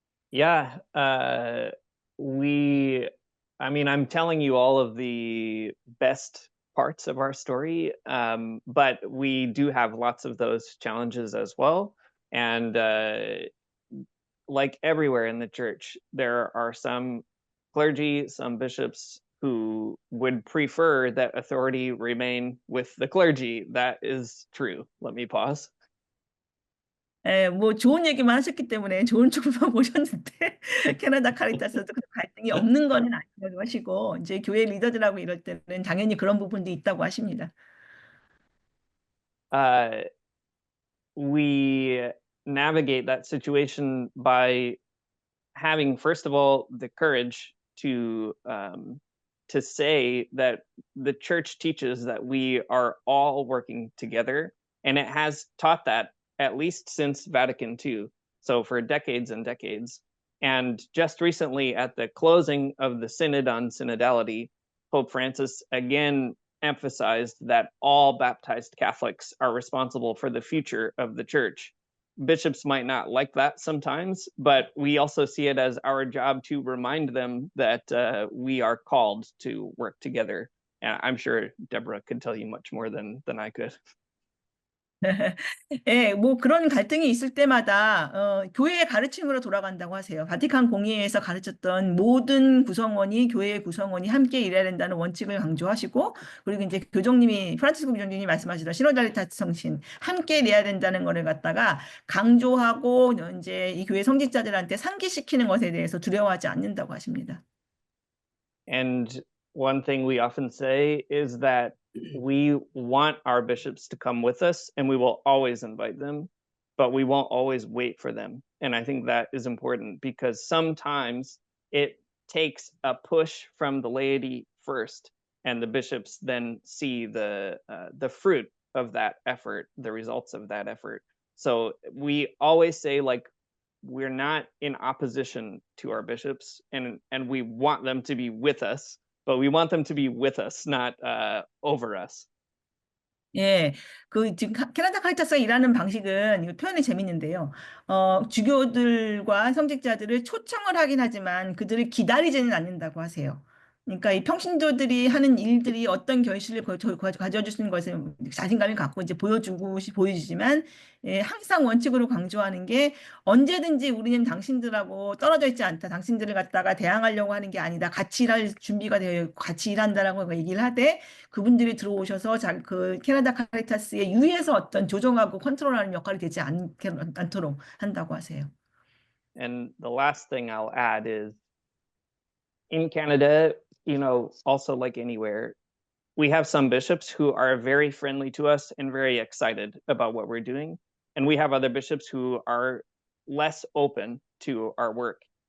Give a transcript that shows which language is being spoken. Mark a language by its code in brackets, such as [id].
[en] Yeah, I'm telling you all of the best parts of our story, but we do have lots of those challenges as well. And like everywhere in the church, there are some clergy, some bishops who would prefer that authority remain with the clergy. That is true. Let me pause. [ko] 뭐 좋은 얘기만 하셨기 때문에 좋은 쪽으로만 보셨는데 캐나다 카리타스도 갈등이 없는 거는 아니라고 하시고 이제 교회 리더들하고 이럴 때는 당연히 그런 부분도 있다고 하십니다. [en] We navigate that situation by having, first of all, the courage to say that the church teaches that we are all working together, and it has taught that at least since Vatican II, so for decades and decades. And just recently, at the closing of the Synod on Synodality, Pope Francis again emphasized that all baptized Catholics are responsible for the future of the church. Bishops might not like that sometimes, but we also see it as our job to remind them that we are called to work together. And I'm sure Deborah could tell you much more than I could. [ko] 예, 뭐 그런 갈등이 있을 때마다 교회의 가르침으로 돌아간다고 하세요. 바티칸 공의회에서 가르쳤던 모든 구성원이 교회의 구성원이 함께 일해야 된다는 원칙을 강조하시고 그리고 이제 교정님이 프란치스코 교정님이 말씀하시던 시노달리타스 정신 함께 내야 된다는 거를 갖다가 강조하고 이제 이 교회 성직자들한테 상기시키는 것에 대해서 두려워하지 않는다고 하십니다. [en] And one thing we often say is that we want our bishops to come with us and we will always invite them, but we won't always wait for them. And I think that is important because sometimes it takes a push from the laity first, and the bishops then see the fruit of that effort, the results of that effort. So we always say, like, we're not in opposition to our bishops, and we want them to be with us, but we want them to be with us, not over us. [ko] 예, 그 지금 캐나다 카리타스가 일하는 방식은 이거 표현이 재밌는데요. 주교들과 성직자들을 초청을 하긴 하지만 그들을 기다리지는 않는다고 하세요. 그러니까 이 평신도들이 하는 일들이 어떤 결실을 가져줄 수 있는 것에 자신감을 갖고 이제 보여주지만 예, 항상 원칙으로 강조하는 게 언제든지 우리는 당신들하고 떨어져 있지 않다. 당신들을 갖다가 대항하려고 하는 게 아니다. 같이 일할 준비가 되어 있고 같이 일한다라고 얘기를 하되 그분들이 들어오셔서 그 캐나다 카리타스의 위에서 어떤 조정하고 컨트롤하는 역할이 되지 않도록 한다고 하세요. [en] And the last thing I'll add is in Canada, you know, also like anywhere, we have some bishops who are very friendly to us and very excited about what we're doing. And we have other bishops who are less open to our work.